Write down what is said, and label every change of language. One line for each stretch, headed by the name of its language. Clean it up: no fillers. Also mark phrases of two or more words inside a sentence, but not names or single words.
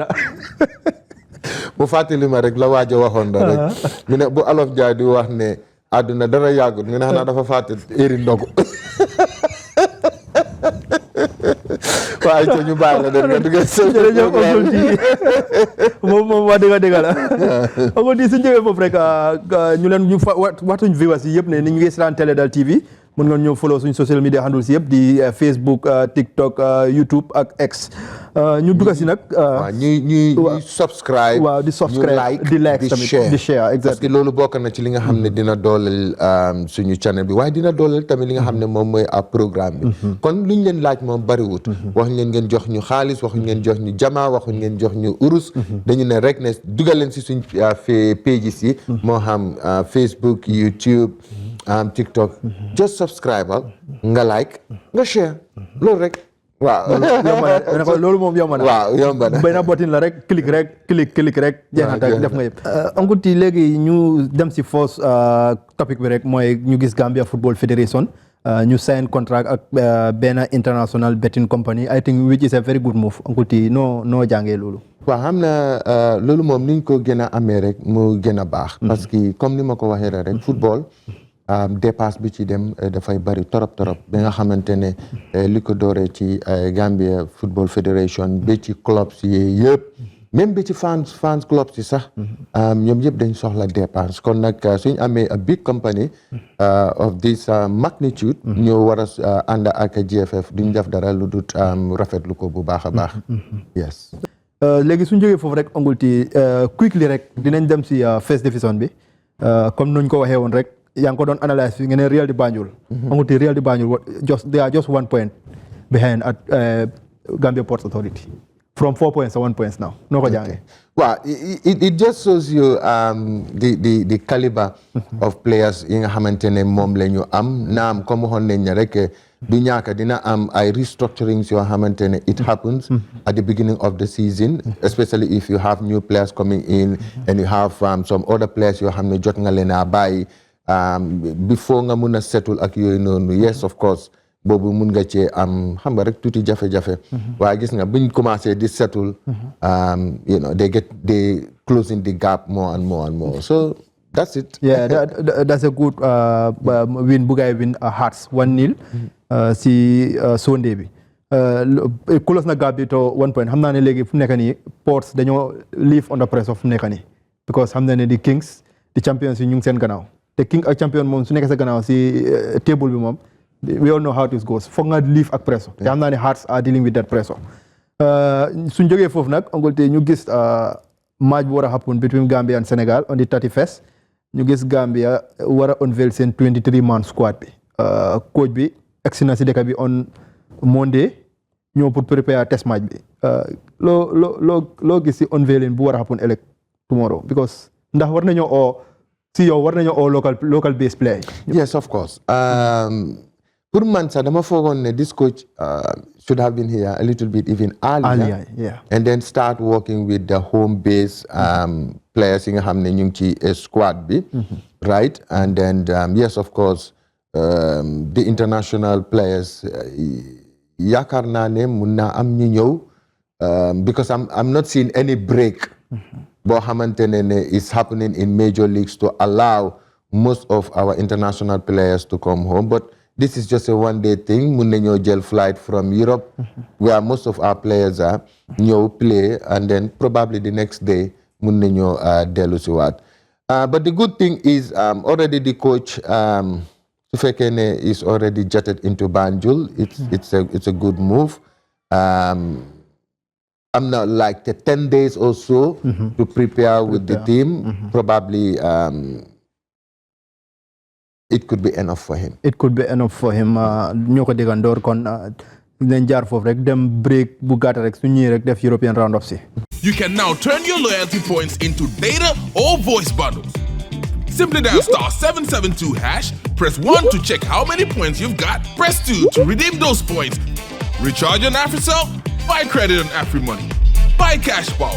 Wolof: bu fàttali ma rek la waajo waxoon na rek mu ne bu alof jaay di wax ne àdduna dara yàggut nga ne xanaa dafa fàtte éri ndogu waaye ca ñu bàyyi la nga duggee jërëjëf Uncle T moom wax dëgg la Uncle T suñ jógee foofu rek ñu leen ñu waxtuñ viewers yi yëpp ne ni ñu ngi seetaan Teledal TV mën nga ñëw follow suñ
English: social media handles
Wolof: yëpp di Facebook TikTok YouTube ak X ñu dugg si nag. waaw ñuy subscribe. waaw di subscribe di like tamit di share exactement
French: parce que
Wolof: loolu bokk na ci li nga xam ne dina dooleel suñu channel bi waaye dina dooleel tamit li nga xam ne moom mooy ab programme bi. kon luñ leen laaj moom bariwut. wax ngeen jox ñu xaalis waxuñ ngeen jox ñu jama waxuñ ngeen jox ñu urus. dañu ne rek ne dugal leen si suñ pages yi. moo xam Facebook YouTube. TikTok
English: just subscribe
Wolof: nga like nga share loolu rek waaw loolu moom yomb na waaw yomb na benn button la rek click rek jeex na def nga yëpp Uncle T léegi ñu dem si
English: first topic
Wolof: bi rek mooy ñu gis Gambia Football Federation ñu
English: sign contract
Wolof: ak benn
English: international betting company I think which is a very good move
Wolof: Uncle T noo jàngee loolu. waaw xam na loolu moom niñ ko gën a amee rek mu gën a baax
French: parce que comme
Wolof: ni ma ko waxee rek football dépasse bi ci dem dafay bari torop ba nga xamante ne li ko dooree ci Gambia Football Federation ba ci clubs yi yëpp même bi ci fans clubs yi sax ñoom yëpp dañ soxla dépense kon nag suñ amee
English: a big company of this magnitude
Wolof: ñoo war a ànd ak GFF duñ def dara lu dut rafetlu ko bu baax a baax yes léegi suñ jógee foofu rek Uncle T quickly rek dinañ dem si
English: first division
Wolof: bi comme nuñ ko waxee woon rek yaa ngi ko doon analyse fi nga ne Real di Banjul Uncle T Real di Banjul
English: they are just 1 point behind at Gambia Ports Authority from 4 points to 1 point now
Wolof: noo ko jàngee waaw
English: it just shows you the caliber of players
Wolof: yi nga xamante ne moom la ñu am naam comme waxoon nañ ne rek du ñàkk dina am ay restructurings yoo xamante ne
English: it happens at the beginning of the season especially if you have new players coming in and you have some other players
Wolof: yoo xam ne jot nga leen a bàyyi before nga mun a settle ak yooyu noonu
English: yes of course
Wolof: boobu mun nga cee am xam nga rek tuuti jafe-jafe waaye gis nga buñ commencé di settle
English: they closing the gap more and more so that's it yeah that's a good win
Wolof: bu gaay win Hearts 1-0 si Sunday bi close na gap bi to 1 point xam naa ne léegi fu mu nekk nii Ports dañoo
English: live under pressure
Wolof: fu mu nekk nii because xam na ne di Kings di champions yi ñu ngi seen gannaaw te king ak champion moom su nekkee sa gannaaw si table bi moom
English: we all know how it goes
Wolof: foog nga live ak pressure te xam naa ne
English: Hearts are dealing with that pressure
Wolof: suñ jógee foofu nag Uncle T ñu gis match bu war a
English: happen between Gambia and Senegal on the 31st
Wolof: ñu gis Gambia war a unveil seen
English: 23-man squad
Wolof: bi coach bi egsi na si dëkk bi
English: on Monday
Wolof: ñëw pour
English: prepare test match
Wolof: bi loo gis si unveiling bu war a happen ëllëg
English: tomorrow because
Wolof: ndax war nañoo oo si yow war nañoo oo
English: local base play. Yes, of course. Pour
Wolof: man sax dama foogoon ne
English: this coach should have been here a little bit even earlier. Yeah. And then start working with the home base players
Wolof: yi nga xam ne ñu ngi ci squad bi.
English: Right? And then yes, of course, the international players
Wolof: yaakaar naa ne mun naa am ñu ñëw
English: because I'm not seeing any break
Wolof: boo xamante ne
English: is happening in major leagues to allow most of our international players to come home, but this is just a one-day thing.
Wolof: Mun nañoo jël
English: flight from Europe, where most of our players are, ñëw play, and then probably the next day
Wolof: mun nañoo dellu si waat.
English: But the good thing is already the coach
Wolof: su fekkee ne
English: is already jetted into Banjul. It's a good move. I'm not like 10 days or so to prepare with the team. Probably it could be enough for him. It could be enough for him.
Wolof: ñoo ko déggandoor kon dinañ jaar foofu rek dem break bu gàtt rek su ñëwee rek def
English: European round-up
Wolof: si.
English: You can now turn your loyalty points into data or voice bundles. Simply dial *772#, press 1 to check how many points you've got, press 2 to redeem those points. Recharge on AfriCell, buy credit on AfriMoney, buy cash power.